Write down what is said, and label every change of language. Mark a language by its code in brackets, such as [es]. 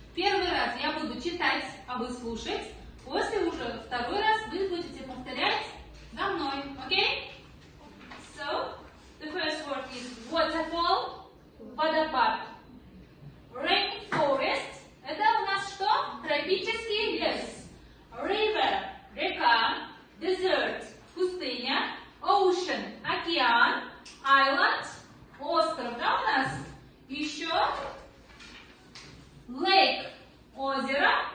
[ru] Первый раз я буду читать, а вы слушать. После уже второй раз вы будете повторять за мной. [en] Okay? So, the first word is waterfall, водопад. [ru] Rainforest, это у нас что? Тропический лес. River, река. Desert, пустыня. Ocean, океан. Island, остров, да, у нас? Еще lake, озеро.